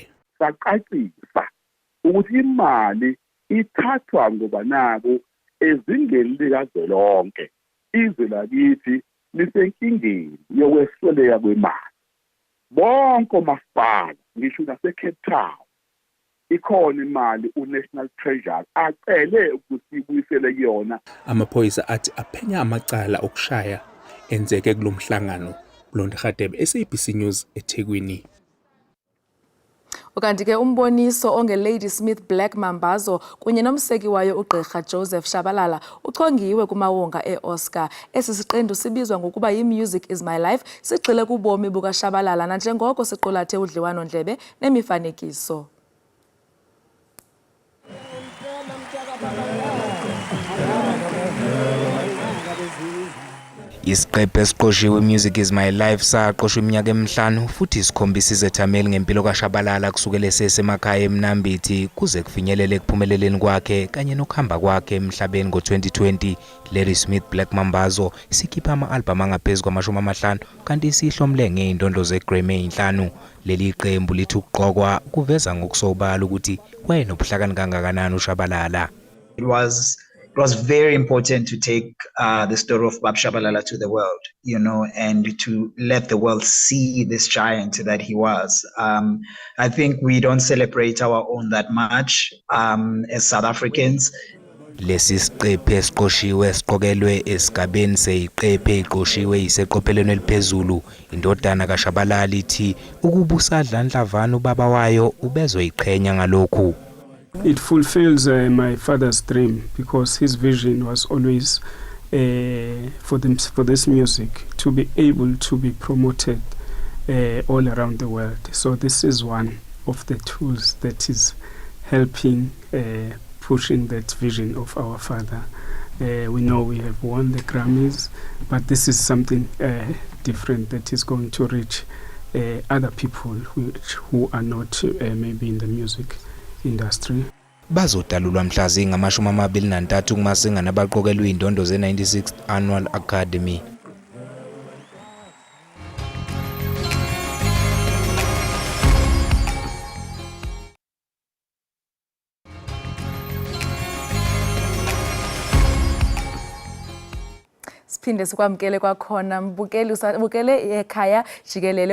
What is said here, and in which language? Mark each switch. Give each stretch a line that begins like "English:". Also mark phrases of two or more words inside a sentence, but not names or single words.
Zulu: Saqaqisa ukuthi imali ithathwa ngoba nako ezingeni likazwelonke izwe lakithi lisenkingeni yokwesweleka kwemali. Bonke omasipala ngisho naseCape Town ikhona imali uNational Treasury acele ukuthi ibuyisele kuyona. Amaphoyisa athi aphenya amacala okushaya enzeke kulomhlangano. Blonde Khadebe, SABC News, eThekwini.
Xhosa: Ukanti ke umboniso onge-Lady Smith Black Mambazo kunye nomseki wayo uGqirha Joseph Shabalala uchongiwe kumawonga e-Oscar. Esi siqendu sibizwa ngokuba yi-Music is My Life, sigxile kubomi bukaShabalala nanjengoko siqulathe udliwano-ndlebe nemifanekiso.
Zulu: Isiqephu esiqoshiwe Music is My Life saqoshwa iminyaka emihlanu futhi isikhombisa izethameli ngempilo kaShabalala kusukela esemakhaya eMnambithi kuze kufinyelele ekuphumeleleni kwakhe kanye nokuhamba kwakhe emhlabeni ngo-2020. Lady Smith Black Mambazo sikhipha ama-albhamu angaphezu kwama-50 kanti isihlomle ngey'ndondo ze-Grammy 5. Leli qembu lithi ukugqokwa kuveza ngokusobala ukuthi wayenobuhlakani kangakanani uShabalala.
English: It was very important to take the story of Bab Shabalala to the world, and to let the world see this giant that he was. I think we don't celebrate our own that much as South Africans.
Zulu: Lesi siqephu esiqoshiwe siqokelwe esigabeni seyiqephu eqoshiwe iseqophelweni eliphezulu. Indodana kaShabalala ithi ukubusa dlandlavana ubaba wayo ubezoyiqhenya ngalokhu.
English: It fulfills my father's dream because his vision was always for this music to be able to be promoted all around the world. So this is one of the tools that is helping pushing that vision of our father. We know we have won the Grammys, but this is something different that is going to reach other people who are not maybe in the music industry.
Zulu: Bazodalulwa mhla zingama-23 kumasingana abaqokelwe indondo ze-96th Annual Academy.
Xhosa: Siphinde sikwamkele kwakhona mbukele Ekhaya Jikelele.